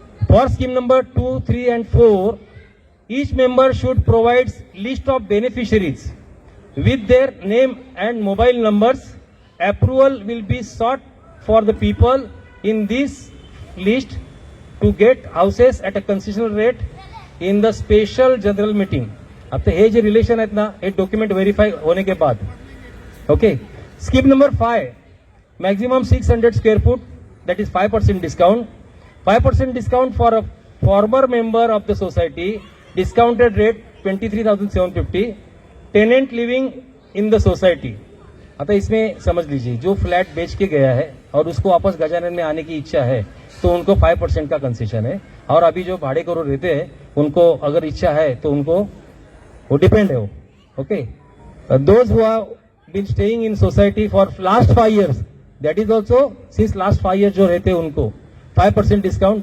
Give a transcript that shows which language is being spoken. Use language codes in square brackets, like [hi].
[en] For scheme number 2, 3 and 4, each member should provide list of beneficiaries with their name and mobile numbers. Approval will be sought for the people in this list to get houses at a concessional rate in the special general meeting. [mr] आता हे जे relation आहेत ना, हे document verify [hi] होने के बाद. [en] Okay, scheme number 5, maximum 600 square foot, that is 5% discount. 5% discount for a former member of the society, discounted rate 23,750. Tenant living in the society. [hi] आता इसमें समझ लीजिए, जो फ्लैट बेच के गया है और उसको वापस गजानन में आने की इच्छा है, तो उनको 5% का कंसेशन है. और अभी जो भाड़े करो रहते हैं, उनको अगर इच्छा है तो उनको वो डिपेंड है वो. [en] okay, those who have been staying in society for last 5 years, that is also since last 5 years [hi] जो रहते हैं उनको 5% डिस्काउंट.